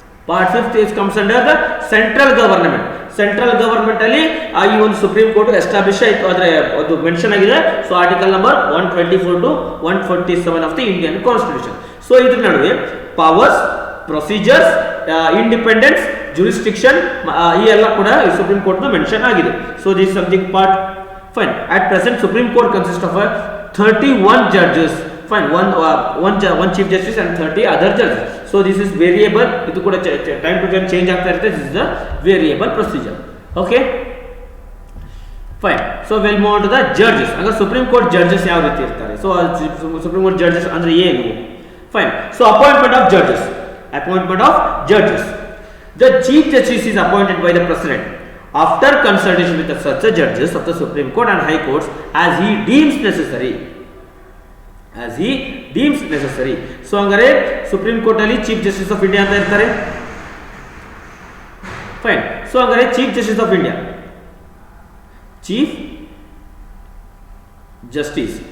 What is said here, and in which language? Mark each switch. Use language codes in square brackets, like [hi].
[en] Part 5th is comes under the central government. [kn] Central government ಅಲ್ಲಿ ಈ ಒಂದು supreme court establish ಆಯಿತು, ಆದರೆ ಅದು ಮೆನ್ಷನ್ ಆಗಿದೆ. [en] So article number 124 to 147 of the Indian constitution. [kn] So ಇದ್ರ ನಡುವೆ ಪವರ್ಸ್, ಪ್ರೊಸೀಜರ್ಸ್, ಇಂಡಿಪೆಂಡೆನ್ಸ್, ಜುರಿಸ್ಟಿಕ್ಷನ್ ಈ ಎಲ್ಲ ಕೂಡ ಸುಪ್ರೀಂ ಕೋರ್ಟ್ ಮೆನ್ಷನ್ ಆಗಿದೆ. [en] So this something part. [kn] Fine. [en] At present Supreme Court consist of 31 judges. Fine. One chief justice and 30 other judges. So this is variable. [kn] ಇದು ಕೂಡ [en] time to time [kn] change ಆಗ್ತಾ ಇರುತ್ತೆ. [en] This is the variable procedure. Okay. Fine. So we'll move on to the judges. [kn] ಆಗ supreme court judges ಯಾವ ರೀತಿ ಇರ್ತಾರೆ? So supreme court judges ಅಂದ್ರೆ ಏನು? Fine. [en] So appointment of judges. Appointment of judges. The chief justice is appointed by the president after consultation with the such judges of the Supreme Court and High Courts as he deems necessary. As he deems necessary. [kn] So hangare supreme court ಅಲ್ಲಿ chief justice of India ಅಂತ ಇರ್ತಾರೆ. [en] Fine. So ಹಂಗಾರೆ chief justice of India, chief justice.